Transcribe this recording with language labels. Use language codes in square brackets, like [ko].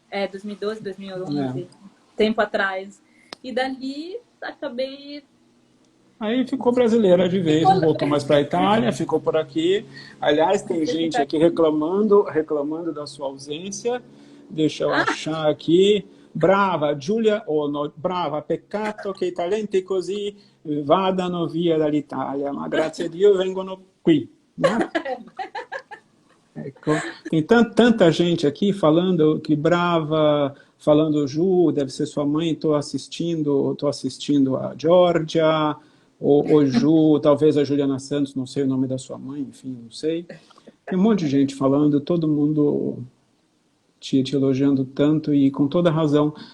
[pt] 2012, É. 2011, tempo atrás. E dali acabei. Aí ficou brasileira de vez, não voltou mais para a Itália, ficou por aqui. Aliás, tem Você gente fica aqui aqui. reclamando da sua ausência. Deixa eu achar aqui. [it] Brava, Giulia Ono, brava, peccato che i talenti così vadano via dall'Italia, ma grazie a Dio vengono qui, né? Ecco. [pt] Tem tanta gente aqui falando que brava, falando Ju, deve ser sua mãe, tô assistindo a Georgia, ou Ju, talvez a Juliana Santos, não sei o nome da sua mãe, enfim, não sei. Tem um monte de gente falando, todo mundo te elogiando tanto e com toda razão.